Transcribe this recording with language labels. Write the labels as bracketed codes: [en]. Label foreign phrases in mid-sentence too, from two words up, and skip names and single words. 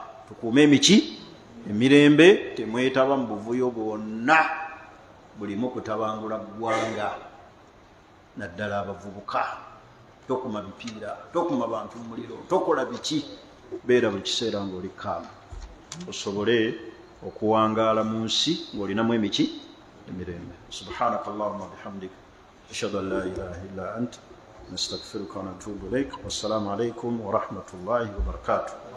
[lg] Tukuume emiki emirembe, temwetaba mu buvuyo bwonna bulimu kutabangula ggwanga, naddala abavubuka. Tokuma bipiira, tokuma bantu mu muliro, tokola biki. Beera buli kiseera ng'oli kaamu, osobole okuwangaala mu nsi ng'olinamu emiki emirembe. [ar] سبحانك اللهم وبحمدك أشهد أن لا إله إلا أنت نستغفرك ونتوب إليك. والسلام عليكم ورحمة الله وبركاته.